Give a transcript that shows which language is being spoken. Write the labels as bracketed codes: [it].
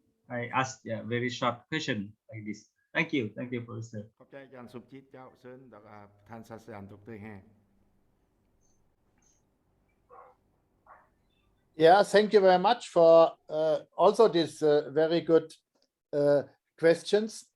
[en] I asked a very short question like this. Thank you, Professor. [th] ขอบใจอาจารย์สมจิตเจ้าเชิญท่านศาสตราจารย์ดร. [de] Herr. [en] Yeah, thank you very much for also these very good questions.